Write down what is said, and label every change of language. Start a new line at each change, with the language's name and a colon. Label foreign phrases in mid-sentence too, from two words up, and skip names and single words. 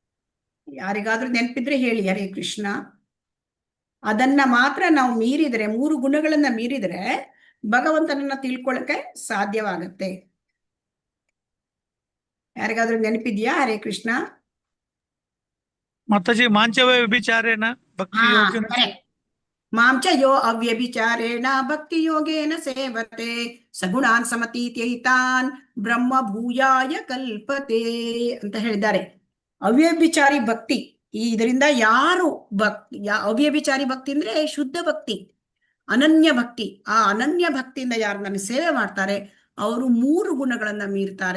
Kannada: ಯಾರಿಗಾದ್ರೂ ನೆನಪಿದ್ರೆ ಹೇಳಿ. ಹರೇ ಕೃಷ್ಣ. ಅದನ್ನ ಮಾತ್ರ ನಾವು ಮೀರಿದ್ರೆ, 3 ಗುಣಗಳನ್ನ ಮೀರಿದ್ರೆ ಭಗವಂತನನ್ನ ತಿಳ್ಕೊಳ್ಳಕ್ಕೆ ಸಾಧ್ಯವಾಗತ್ತೆ. ಯಾರಿಗಾದ್ರೂ ನೆನಪಿದ್ಯಾ? ಹರೇ ಕೃಷ್ಣ.
Sanskrit: ಮಾತಾಜಿ ಮಾಂಚವ ವ್ಯಭಿಚಾರೇಣ ಭಕ್ತಿ ಯೋಗೇನ ಮಾಂಚ ಯೋ ಅವ್ಯಭಿಚಾರೇಣ ಭಕ್ತಿ ಯೋಗೇನ ಸೇವತೆ ಸಗುಣಾನ್ ಸಮತೀತೈತಾನ್ ಬ್ರಹ್ಮ ಭೂಯಾಯ ಕಲ್ಪತೆ
Kannada: ಅಂತ ಹೇಳಿದ್ದಾರೆ. ಅವ್ಯಭಿಚಾರಿ ಭಕ್ತಿ, ಇದರಿಂದ ಯಾರು ಅವ್ಯಭಿಚಾರಿ ಭಕ್ತಿ ಅಂದ್ರೆ ಶುದ್ಧ ಭಕ್ತಿ, ಅನನ್ಯ ಭಕ್ತಿ. ಆ ಅನನ್ಯ ಭಕ್ತಿಯಿಂದ ಯಾರು ನನ್ನ ಸೇವೆ ಮಾಡ್ತಾರೆ ಅವರು 3 ಗುಣಗಳನ್ನ ಮೀರ್ತಾರೆ.